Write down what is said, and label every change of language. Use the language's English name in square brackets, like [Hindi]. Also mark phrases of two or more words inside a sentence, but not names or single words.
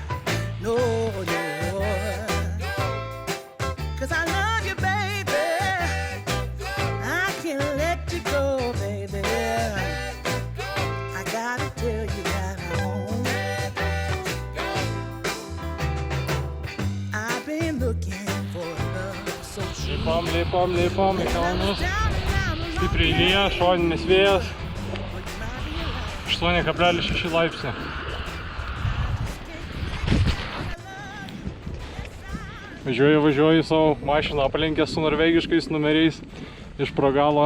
[English] No. Cause I love you, baby. I can't let you go, baby. I gotta tell you that I've been looking for love. [Lithuanian] Lipam į kalnus. Stipriai lyja, šoninis vėjas. 8,6 laipsnių. Važiuoju savo mašiną aplenkę su norvegiškais numeriais iš pro galo.